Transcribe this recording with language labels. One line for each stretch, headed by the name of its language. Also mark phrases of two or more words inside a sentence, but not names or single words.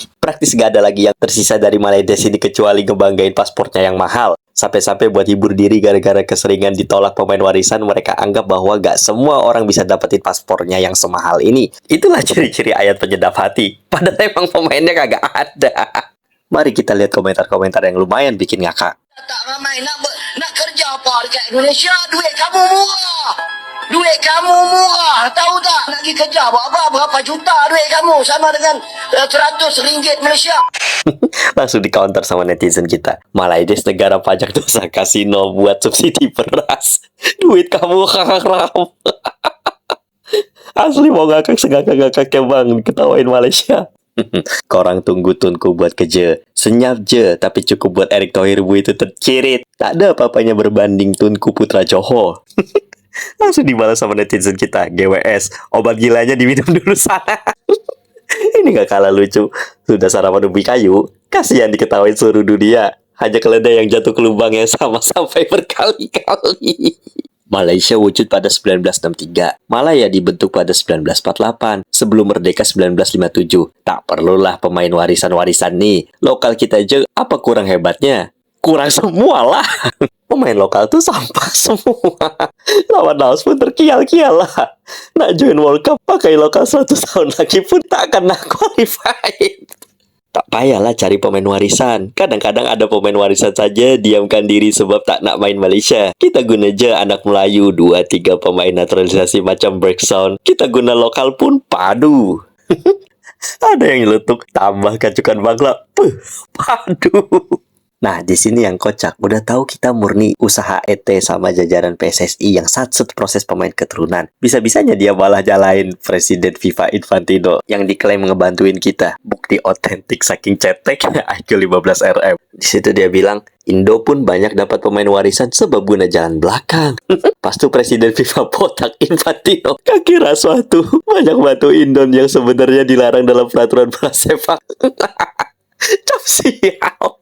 Indonesian: Praktis gak ada lagi yang tersisa dari Malaites ini kecuali ngebanggain paspornya yang mahal. Sampai-sampai buat hibur diri gara-gara keseringan ditolak pemain warisan, mereka anggap bahwa gak semua orang bisa dapetin paspornya yang semahal ini. Itulah ciri-ciri ayat penyedap hati. Padahal emang pemainnya kagak ada. Mari kita lihat komentar-komentar yang lumayan bikin ngakak.
Malay: Tak ramai nak kerja apa dekat Indonesia, duit kamu murah. Duit kamu murah, tahu tak? Nak pergi kerja buat apa? Berapa juta duit kamu sama dengan RM100 Malaysia.
Indonesian: Langsung di counter sama netizen kita. Malaites negara pajak dosa kasino buat subsidi beras. Duit kamu haram. Asli mau ngakak segakak-ngakaknya bang, ketawain Malaysia.
Malay: Korang tunggu Tunku buat kerja. Senyap je, tapi cukup buat Erick Thohir itu tercirit. Tak ada apa-apanya berbanding Tunku Putra Johor.
Indonesian: Langsung dibalas sama netizen kita. GWS, obat gilanya diminum dulu sana. Ini gak kalah lucu. Sudah sarapan ubi kayu, kasihan diketawain seluruh dunia. Hanya keledai yang jatuh ke lubang yang sama sampai berkali-kali.
Malay: Malaysia wujud pada 1963, Malaya dibentuk pada 1948, sebelum merdeka 1957. Tak perlulah pemain warisan-warisan nih. Lokal kita aja apa kurang hebatnya? Kurang semua lah. Pemain lokal tuh sampah semua. Lawan Laos pun terkial-kial lah. Nak join World Cup pakai lokal 100 tahun lagi pun tak akan nak qualified. Tak payahlah cari pemain warisan. Kadang-kadang ada pemain warisan saja diamkan diri sebab tak nak main Malaysia. Kita guna je anak Melayu 2-3 pemain naturalisasi macam Bergson. Kita guna lokal pun padu.
Indonesian: Ada yang nyeletuk tambah kacukan bangla.
Malay: Padu.
Indonesian: Nah, di sini yang kocak. Udah tahu kita murni usaha ET sama jajaran PSSI yang satset proses pemain keturunan. Bisa-bisanya dia malah jalain Presiden FIFA Infantino yang diklaim ngebantuin kita. Bukti otentik saking cetek IQ 15 RM. Di situ dia bilang,
Malay: Indo pun banyak dapat pemain warisan sebab guna jalan belakang. Pas tuh Presiden FIFA botak Infantino. Kaki suatu banyak batu Indon yang sebenarnya dilarang dalam peraturan bola sepak.
Indonesian: Cap sial.